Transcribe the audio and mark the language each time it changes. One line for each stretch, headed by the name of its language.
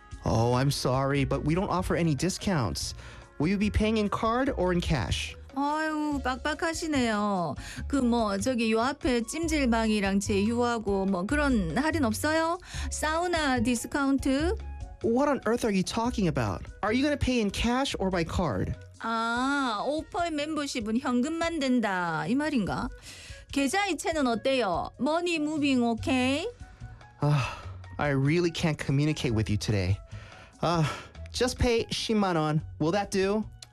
English: Oh, I'm sorry, but we don't offer any discounts. Will you be paying in card or in cash?
Korean: 아유, 빡빡하시네요. 그 뭐 저기 요 앞에 찜질방이랑 제휴하고 뭐 그런 할인 없어요? 사우나 디스카운트?
English: What on earth are you talking about? Are you going to pay in cash or by card?
Korean: 아, 오퍼의 멤버십은 현금만 된다 이 말인가? 계좌이체는 어때요?
English: Money moving okay? I really can't communicate with you today. Just pay
Korean: 10만 원.
English: Will that do?